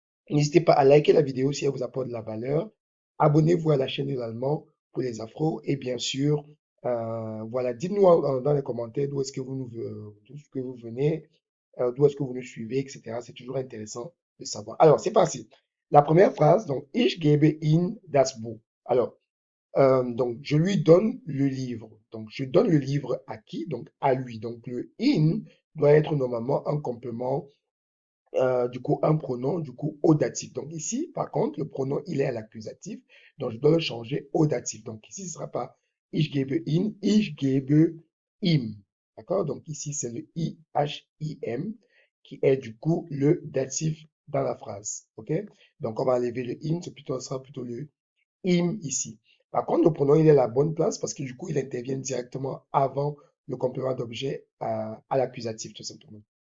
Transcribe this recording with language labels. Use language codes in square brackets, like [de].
[fr] N'hésitez pas à liker la vidéo si elle vous apporte de la valeur. Abonnez-vous à la chaîne de l'allemand pour les afros. Et bien sûr, voilà, dites-nous dans les commentaires d'où est-ce que d'où est-ce que vous venez, d'où est-ce que vous nous suivez, etc. C'est toujours intéressant de savoir. Alors, c'est parti. La première phrase, donc, [de] Ich gebe Ihnen das Buch. [fr] Alors, donc, je lui donne le livre. Donc, je donne le livre à qui? Donc, à lui. Donc, le in doit être normalement un complément du coup, un pronom, du coup, au datif. Donc ici, par contre, le pronom, il est à l'accusatif. Donc, je dois le changer au datif. Donc ici, ce ne sera pas [de] ich gebe ihn, ich gebe ihm. [fr] D'accord? Donc ici, c'est le I-H-I-M qui est du coup le datif dans la phrase. OK? Donc, on va enlever le im, ce sera plutôt le im ici. Par contre, le pronom, il est à la bonne place parce que du coup, il intervient directement avant le complément d'objet à l'accusatif, tout simplement.